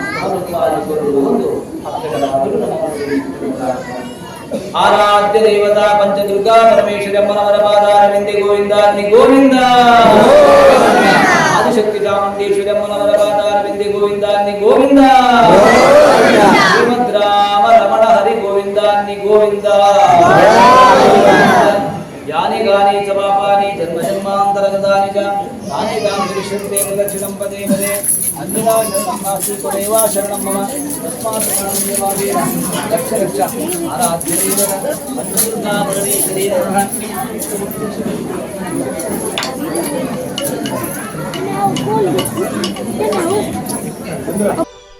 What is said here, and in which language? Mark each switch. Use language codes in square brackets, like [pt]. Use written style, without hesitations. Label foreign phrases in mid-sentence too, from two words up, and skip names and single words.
[kn] ಒಂದು ಅಕ್ಷರ ಆರಾಧ್ಯ ದೇವತಾ ಪಂಚದುರ್ಗಾ ಪರಮೇಶ್ವರಮ್ಮನವರ ಪಾದಾರವಿಂದೆ ಗೋವಿಂದ ಗೋವಿಂದ ಆದಿಶಕ್ತಿ ಚಾಮುಂಡೇಶ್ವರಮ್ಮನವರ ಪಾದಾರವಿಂದೆ ಗೋವಿಂದ ಗೋವಿಂದ ಶ್ರೀಮದ್ ರಾಮ ರಮಣ ಹರಿ ಗೋವಿಂದ ಗೋವಿಂದ [sa] ಯಾನಿ ಗಾನಿ ಚ ಪಾಪಾನಿ ಜನ್ಮ ಜನ್ಮಾಂತರಗತಾನಿ ಚ ತಾನಿ ತಾನಿ ದೃಶ್ಯಂತೆ ಪ್ರದಕ್ಷಿಣಂ ಪದೇ ಪದೇ ಅಂಜನಾ ಶರಣಂ ನಾಸ್ತಿ ತ್ವಮೇವ ಶರಣಂ ಮಮ ತಸ್ಮಾತ್ ಶರಣಂ ದೇವಾದೇವ ರಕ್ಷ ರಕ್ಷ ಆರಾಧ್ಯ ದೇವರ ಪಂಚದುರ್ಗಾ ಪರಮೇಶ್ವರಿ ನಮಃ